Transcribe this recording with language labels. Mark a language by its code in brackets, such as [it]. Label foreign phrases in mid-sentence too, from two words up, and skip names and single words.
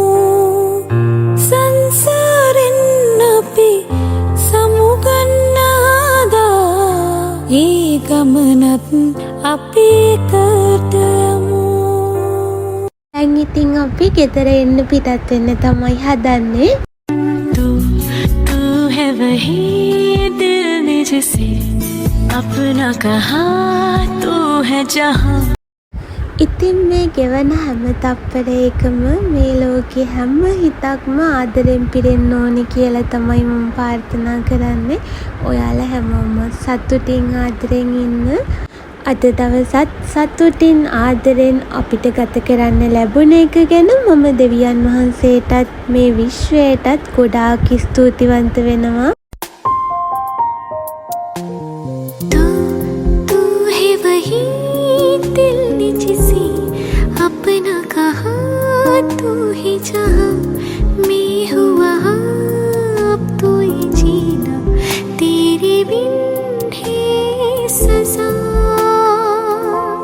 [si] සංසාරෙන් අපි සමුගන්නාදා ඒ ගමනත් අපි එකට යමු. දැන් ඉතින් අපි ගෙදර එන්න පිටත් වෙන්න තමයි හදන්නේ. [hi] तू है वही दिल ने जिसे अपना कहा तू है जहां. [si] ඉතින් මේ ගෙවන හැම තප්පරයකම මේ ලෝකේ හැම හිතක්ම ආදරෙන් පිරෙන්න ඕනේ කියලා තමයි මම ප්‍රාර්ථනා කරන්නේ. ඔයාලා හැමෝම සතුටින් ආදරෙන් ඉන්න. අද දවසත් සතුටින් ආදරෙන් අපිට ගත කරන්න ලැබුණ එක ගැන මම දෙවියන් වහන්සේටත් මේ විශ්වයටත් ගොඩාක් ස්තුතිවන්ත වෙනවා. [hi] तू है वही दिल ने जिसे अपना कहा तू ही जहां मैं हुआ अब तो ये जीना तेरे बिन है सजा.